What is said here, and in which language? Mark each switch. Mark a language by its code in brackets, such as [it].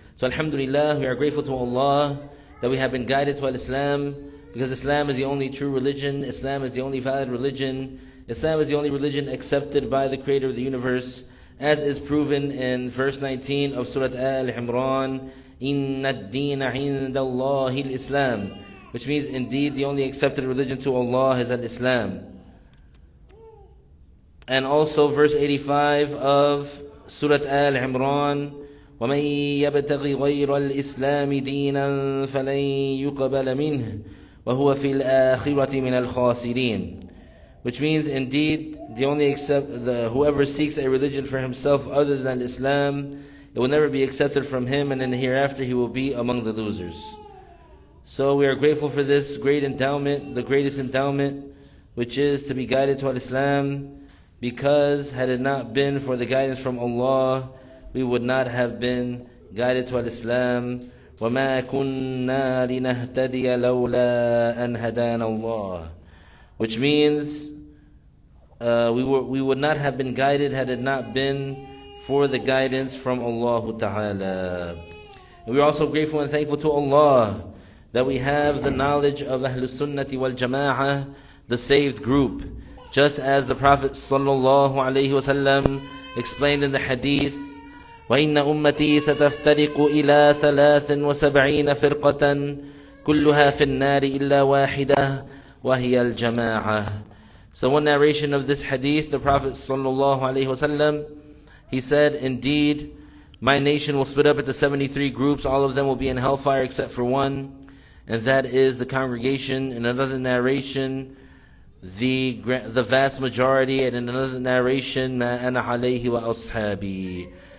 [en] So alhamdulillah, we are grateful to Allah that we have been guided to Islam, because Islam is the only true religion, Islam is the only valid religion, Islam is the only religion accepted by the Creator of the universe, as is proven in verse 19 of Surah Al-Imran, [ar] Inna ad-deena inda Allahi al-Islam, [en] which means indeed the only accepted religion to Allah is al-Islam. And also verse 85 of Surah Al-Imran, [ar] وَمَنْ يَبْتَغِ غَيْرَ الْإِسْلَامِ دِينًا فَلَنْ يُقْبَلَ مِنْهُ وَهُوَ فِي الْآخِرَةِ مِنَ الْخَاسِرِينَ. [en] which means indeed whoever seeks a religion for himself other than Islam, it will never be accepted from him, and in the hereafter he will be among the losers. So we are grateful for this great endowment, the greatest endowment, which is to be guided to Islam, because had it not been for the guidance from Allah, we would not have been guided to Islam. [ar] وَمَا كُنَّا لِنَهْتَدِيَ لَوْلَا أَنْ هَدَانَ اللَّهِ, [en] which means we would not have been guided had it not been for the guidance from Allah Ta'ala. And we are also grateful and thankful to Allah that we have the knowledge of Ahlus Sunnati wal Jama'ah, the saved group. Just as the Prophet ﷺ explained in the Hadith, [ar] وَإِنَّ أُمَّتِي سَتَفْتَرِقُ إِلَى 73 فِرْقَةً كُلُّهَا فِي النَّارِ إِلَّا وَاحِدَةً وَهِيَ الْجَمَاعَةِ. [en] So one narration of this Hadith, the Prophet ﷺ, he said, indeed, my nation will split up into 73 groups. All of them will be in hellfire except for one, and that is the congregation. In another narration, the vast majority, and in another narration, [ar] مَا أَنَا عَلَيْهِ وَأَصْحَابِي.